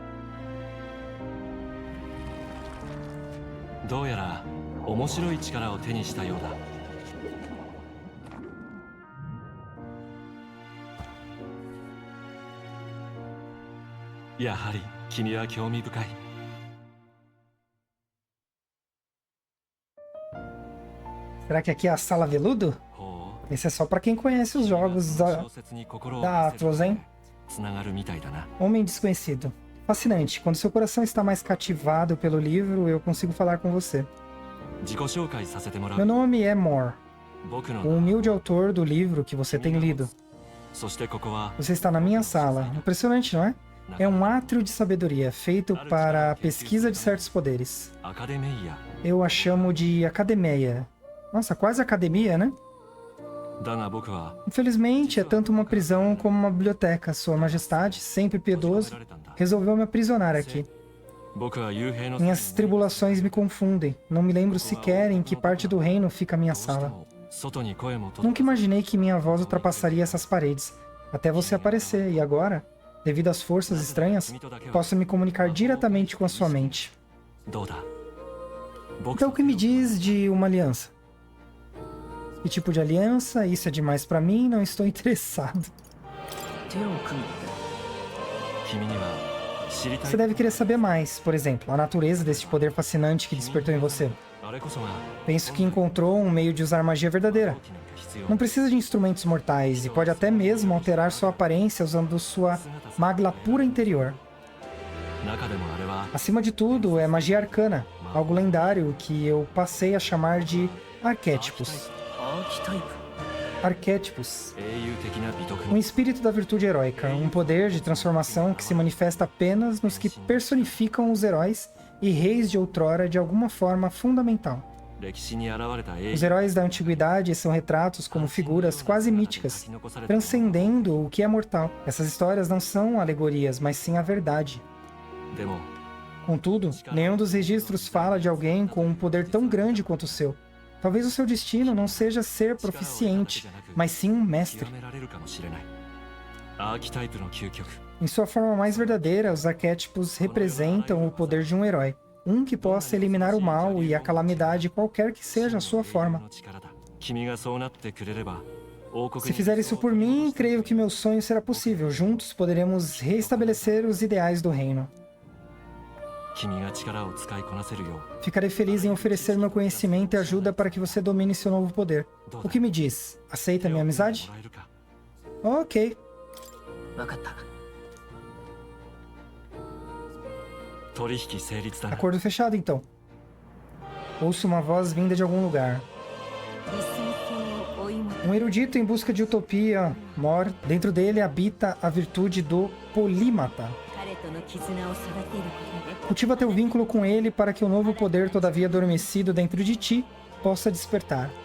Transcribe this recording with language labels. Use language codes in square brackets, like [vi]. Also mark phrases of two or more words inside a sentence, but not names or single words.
[ja] どうやら面白い力を手にしたようだ。やはり君は興味深い。 [pt] Será que aqui é a Sala Veludo? Esse é só pra quem conhece os jogos da Atlus, hein? Homem Desconhecido. Fascinante. Quando seu coração está mais cativado pelo livro, eu consigo falar com você. Meu nome é Mor, o humilde autor do livro que você tem lido. Você está na minha sala. Impressionante, não é? É um átrio de sabedoria, feito para a pesquisa de certos poderes. Eu a chamo de Academia. Nossa, quase academia, né? [ja] だが僕は [pt] Infelizmente, é tanto uma prisão como uma biblioteca. Sua Majestade, sempre piedoso, resolveu me aprisionar aqui. [ja] 僕は幽閉の [pt] Minhas tribulações me confundem. Não me lembro sequer em que parte do reino fica a minha sala. [ja] 外に声も届 [pt] Nunca imaginei que minha voz ultrapassaria essas paredes, até você aparecer, e agora, devido às forças estranhas, posso me comunicar diretamente com a sua mente. [ja] どうだ [pt] Então o que me diz de uma aliança? Que tipo de aliança? Isso é demais pra mim, não estou interessado. [ja] 君には知りたい [pt] Você deve querer saber mais, por exemplo, a natureza desse poder fascinante que despertou em você. [ja] あれこそが [pt] Penso que encontrou um meio de usar magia verdadeira. Não precisa de instrumentos mortais e pode até mesmo alterar sua aparência usando sua magla pura interior. [ja] 中でもあれは [pt] Acima de tudo, é magia arcana, algo lendário que eu passei a chamar de arquétipos. Arquétipos. [ja] 英雄的な美徳 [pt] Um espírito da virtude heróica, um poder de transformação que se manifesta apenas nos que personificam os heróis e reis de outrora de alguma forma fundamental. [ja] 歴史に現れた英 [pt] Os [ja] 雄 [pt] heróis da antiguidade são retratos como figuras quase míticas, transcendendo o que é mortal. Essas histórias não são alegorias, mas sim a verdade. [ja] でも [pt] Contudo, nenhum dos registros fala de alguém com um poder tão grande quanto o seu. Talvez o seu destino não seja ser proficiente, mas sim um mestre. [ja] 極められるかもしれないアーキタイプの究極 [pt] Em sua forma mais verdadeira, os arquétipos representam o poder de um herói. Um que possa eliminar o mal e a calamidade qualquer que seja a sua forma. [ja] の力だ君がそうなってくれれば王国 [pt] Se [ja] に [pt] fizer isso por mim, creio que meu sonho será possível. Juntos poderemos reestabelecer os ideais do reino. [ja] 君が力を使いこなせるよう [pt] Ficarei feliz em oferecer meu conhecimento e ajuda para que você domine seu novo poder. O que me diz? Aceita minha amizade? [ja] もらえるか [pt] Ok. [ja] 分かった取引成立だな [pt] Acordo fechado, então. Ouço uma voz vinda de algum lugar. Um erudito em busca de utopia, Mor. Dentro dele habita a virtude do polímata. Cultiva teu vínculo com ele para que o novo poder, todavia adormecido dentro de ti, possa despertar.